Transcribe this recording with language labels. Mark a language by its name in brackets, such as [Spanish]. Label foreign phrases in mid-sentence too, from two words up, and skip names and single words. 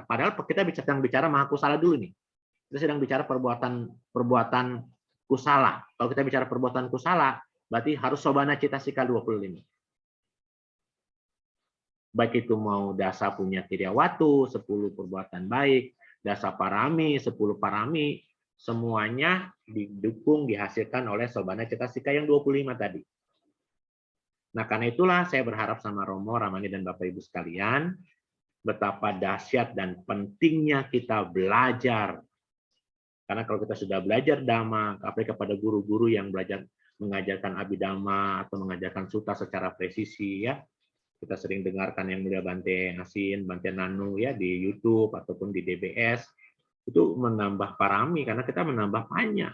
[Indonesian] Padahal kita sedang bicara mahakusala dulu nih. Kita sedang bicara perbuatan kusala. Kalau kita bicara perbuatan kusala, berarti harus [Pali] sobana citasika [Indonesian] 25. Baik itu mau [Pali] dasa punya kiryawatu, [Indonesian] 10 perbuatan baik, [Pali] dasa parami, 10 parami, [Indonesian] semuanya didukung, dihasilkan oleh [Pali] sobana cetasika [Indonesian] yang 25 tadi. Nah, karena itulah saya berharap sama Romo, Ramani, dan Bapak Ibu sekalian, betapa dahsyat dan pentingnya kita belajar Karena kalau kita sudah belajar Dhamma, apalagi kepada guru-guru yang belajar mengajarkan Abhidhamma atau mengajarkan Sutta secara presisi, ya, kita sering dengarkan yang mulia Bante Asin, Bante Nanu ya di YouTube ataupun di DBS, itu menambah parami karena kita menambah banyak.